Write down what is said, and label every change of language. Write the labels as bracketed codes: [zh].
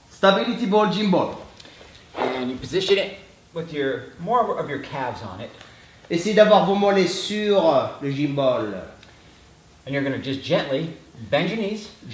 [en] Stability ball, gym ball. and you position it with more of your calves on it, [fr] Essayez d'avoir vos mollets sur le gym ball. [en] and you're gonna just gently bend your knees